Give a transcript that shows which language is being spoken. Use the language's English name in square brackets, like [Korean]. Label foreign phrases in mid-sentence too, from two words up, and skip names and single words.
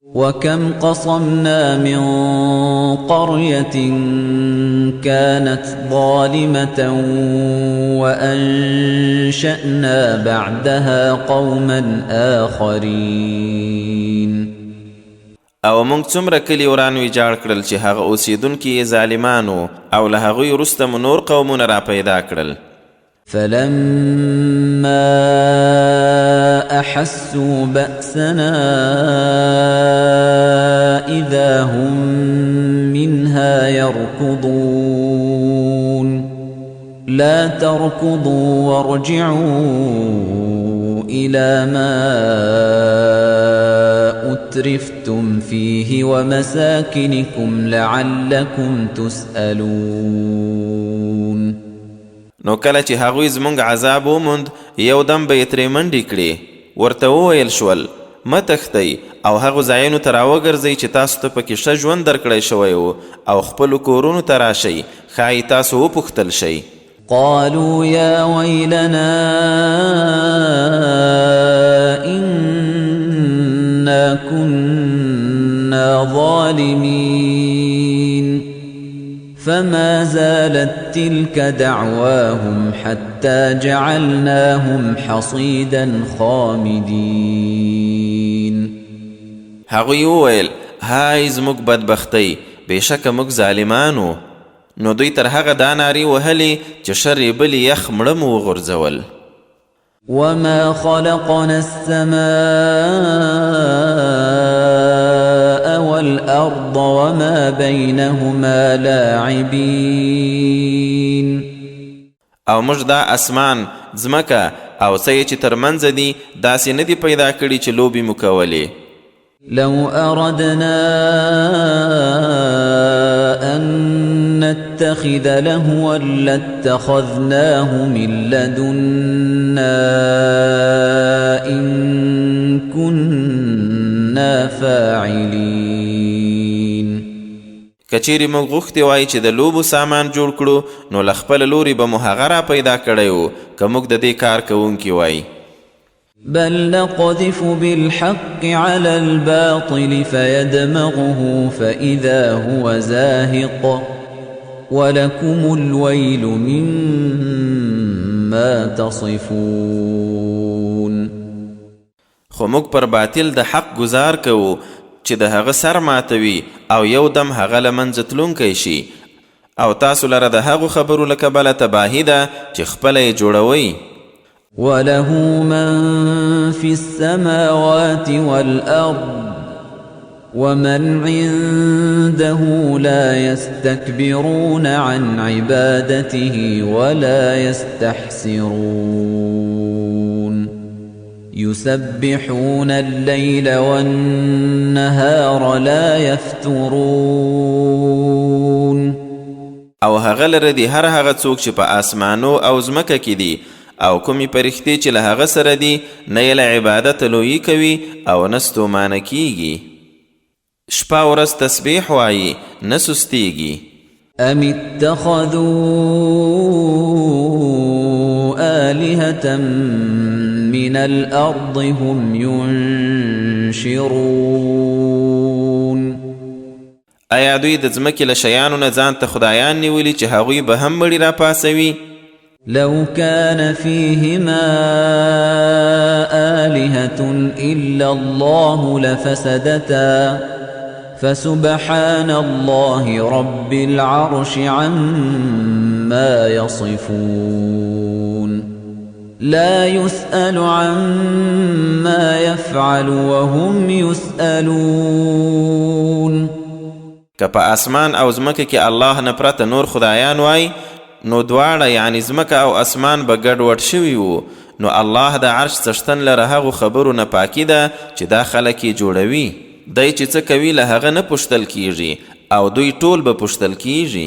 [Arabic] وكم قصمنا من قرية كانت ظالمة وأنشأنا بعدها قوما آخرين [Pashto] او موږ څومره کلي وران ویجاړ کړل چې هغه اوسیدونکي یې ظالمانو او له هغوی وروسته مو نور قومونه را پیدا کړل. [Arabic] فلما أحسوا بأسنا إذا هم منها يركضون لا تركضوا وارجعوا إلى ما أترفتم فيه ومساكنكم لعلكم تسألون. [Pashto] نو کله چې هغوی زموږ عذاب وموند یو دم به یې ترې منډې کړې، ورته وویل شول مه تښتئ او هغو ځایونو ته راوګرځئ چې تاسو ته پکې ښه ژوند درکړی شوی و او خپلو کورونو ته راشئ، ښایي تاسو وپوښتل شئ. [Arabic] قالوا يا ويلنا إنا كنا ظالمين فما زالت تلك دعواهم حتى جعلناهم حصيدا خامدين. [Pashto] هغوی وویل هاي زموږ بدبختۍ، بېشکه موږ ظالمانو. نو دوی تر هغه دا نارې وهلې چې شر یې بلې یخ مړه مو وغورځول. [Arabic] وما خلقنا السماء والأرض وما بينهما لاعبين. [Pashto] او موږ دا اسمان، ځمکه او څه یې چې ترمنځ دي داسې نه دي پیدا کړي چې لوبې مو کولې. [Arabic] لو أردنا أن نتخذ لهوا لاتخذناه من لدنا إن كنا فاعلين. [Pashto] کچېرې موږ غوښتې وای چې د لوبو سامان جوړ کړو نو له خپله لورې به مو هغه را پیدا کړی و که موږ د دې کار کوونکي وای. [Arabic] بل نقذف بالحق على الباطل فيدمغه فإذا هو زاهق ولكم الويل مما تصفون. [Pashto] خو موږ پر باطل د حق گزار کوو چې د هغه سر ماتوي او یو دم هغه له منځه تلونکی شي، او تاسو لره د هغو خبرو له کبله تباهي ده چې خپله یې جوړوئ. [Arabic] وله من في السماوات والأرض ومن عنده لا يستكبرون عن عبادته ولا يستحسرون يسبحون الليل والنهار لا يفترون. [Pashto] او هغه لره دي هر هغه څوک چې په آسمانو او ځمکه کې دي او کومې پرښتې چې له هغه سره دي، نه یې له عبادت لویي کوي او نه ستومانه کیږي. شپه ورځ تسبیح وایي نه سستیږي. [Arabic] ام اتخذوا آلهة من الأرض هم ينشرون. [Pashto] ایا دوی د ځمکې له شیانو نه ځان ته خدایان نیولي چې هغوی به هم مړي را پاسوي؟ [Arabic] لو كان فيهما آلهة إلا الله لفسدتا فسبحان الله رب العرش عما يصفون. لا يسأل عما يفعل وهم يسألون. [Pashto] که په اسمان او ځمکه کې الله نه پرته نور خدایان وای نو دواړه یعنی ځمکه او اسمان به ګډوډ شوي وو، نو الله د عرش څښتن لره هغو خبرو نه پاکي ده چې دا خلک یې جوړوي. دی چې څه کوي له هغه نه پوښتل کیږي او دوی ټول به پوښتل کیږي.